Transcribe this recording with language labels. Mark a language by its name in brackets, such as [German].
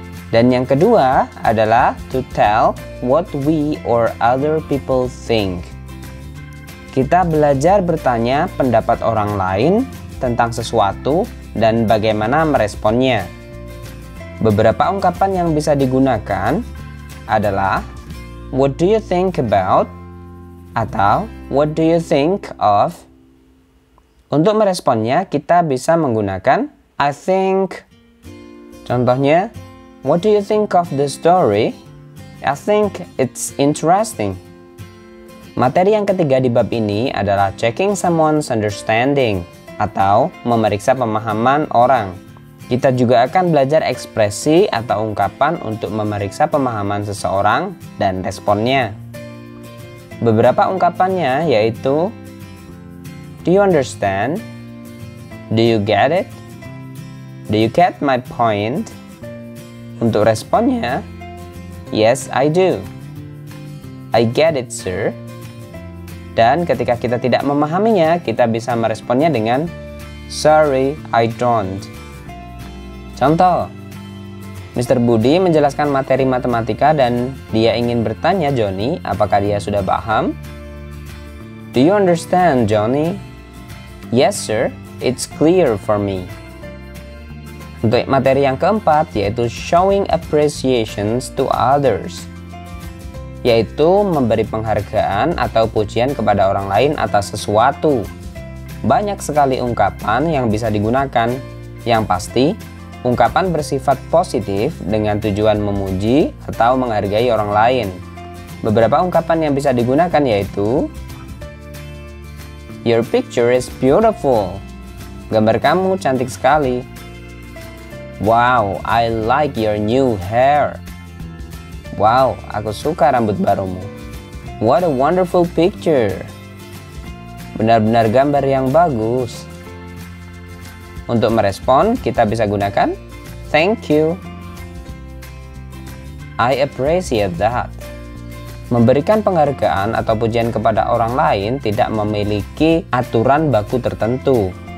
[Indonesian] Dan yang kedua adalah [English] to tell what we or other people think. [Indonesian] Kita belajar bertanya pendapat orang lain tentang sesuatu dan bagaimana meresponnya. Beberapa ungkapan yang bisa digunakan adalah [English] What do you think about? [Indonesian] Atau [English] What do you think of? [Indonesian] Untuk meresponnya kita bisa menggunakan [English] I think. Contohnya, What do you think of the story? I think it's interesting. [Indonesian] Materi yang ketiga di bab ini adalah [English] checking someone's understanding [Indonesian] atau memeriksa pemahaman orang. Kita juga akan belajar ekspresi atau ungkapan untuk memeriksa pemahaman seseorang dan responnya. Beberapa ungkapannya yaitu [English] Do you understand? Do you get it? Do you get my point? [Indonesian] Untuk responnya, [English] Yes, I do. I get it, sir. [Indonesian] Dan ketika kita tidak memahaminya, kita bisa meresponnya dengan [English] Sorry, I don't. [Indonesian] Contoh, Mr. Budi menjelaskan materi matematika dan dia ingin bertanya Johnny apakah dia sudah paham. [English] Do you understand, Johnny? Yes, sir. It's clear for me. [Indonesian] Untuk materi yang keempat yaitu [English] showing appreciations to others, [Indonesian] yaitu memberi penghargaan atau pujian kepada orang lain atas sesuatu. Banyak sekali ungkapan yang bisa digunakan. Yang pasti, ungkapan bersifat positif dengan tujuan memuji atau menghargai orang lain. Beberapa ungkapan yang bisa digunakan yaitu [English] Your picture is beautiful. [Indonesian] Gambar kamu cantik sekali. [English] Wow, I like your new hair. [Indonesian] Wow, aku suka rambut barumu. [English] What a wonderful picture. [Indonesian] Benar-benar gambar yang bagus. Untuk merespon, kita bisa gunakan [English] Thank you. I appreciate that. [Indonesian] Memberikan penghargaan atau pujian kepada orang lain tidak memiliki aturan baku tertentu.